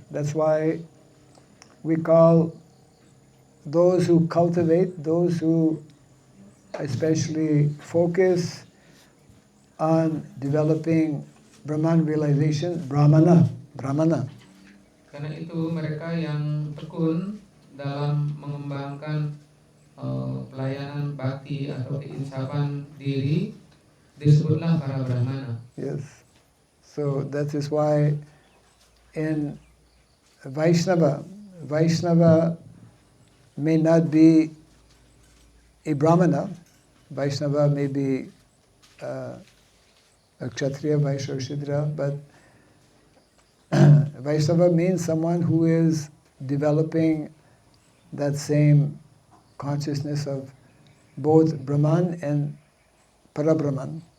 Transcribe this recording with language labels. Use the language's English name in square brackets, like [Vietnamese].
[English] That's why we call those who cultivate, those who especially focus on developing Brahman realization, Brahmana. [Indonesian] Karena itu mereka yang tekun dalam mengembangkan pelayanan bakti atau keinsafan diri disebutlah para Brahmana. [English] Yes. So that is why in Vaishnava may not be a Brahmana. Vaishnava may be a Kshatriya, Vaishya, or Shudra, but Vaishnava means someone who is developing that same consciousness of both Brahman and Parabrahman.